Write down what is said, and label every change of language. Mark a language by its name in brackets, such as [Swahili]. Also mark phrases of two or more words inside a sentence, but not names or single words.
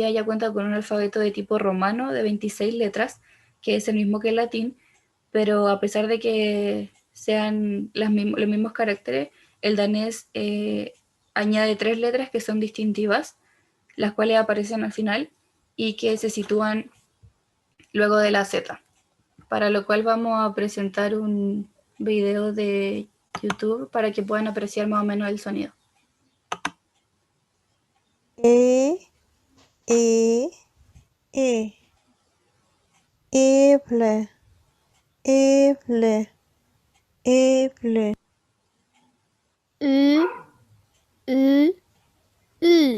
[Spanish] día ya cuenta con un alfabeto de tipo romano de 26 letras, que es el mismo que el latín, pero a pesar de que sean los mismos caracteres, el danés añade tres letras que son distintivas, las cuales aparecen al final y que se sitúan luego de la Z, para lo cual vamos a presentar un video de YouTube para que puedan apreciar más o menos el sonido. E, E, E, eble, eble, eble. Ü, ü, ü.